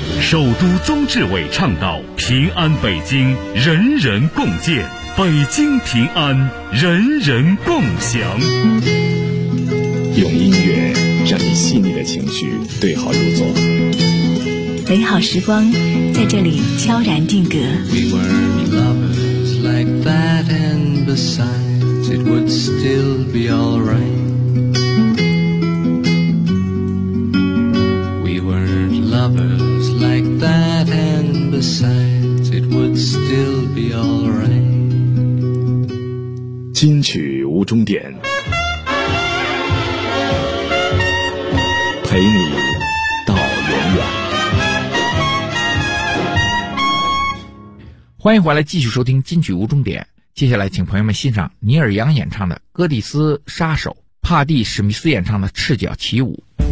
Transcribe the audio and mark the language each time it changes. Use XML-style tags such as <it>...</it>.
<zh>首都宗志伟倡导平安北京人人共建，北京平安，人人共享。用音乐整理细腻的情绪，对号入座。美好时光在这里悄然定格。</zh> <en>We were lovers like that, and besides, it would still be all right. We were lovers like that, and besides, it would still be all right.</en> <zh>金曲无终点，陪你到永远。欢迎回来，继续收听金曲无终点。接下来请朋友们欣赏尼尔杨演唱的《戈蒂斯杀手》，帕蒂史密斯演唱的《赤脚起舞》。</zh>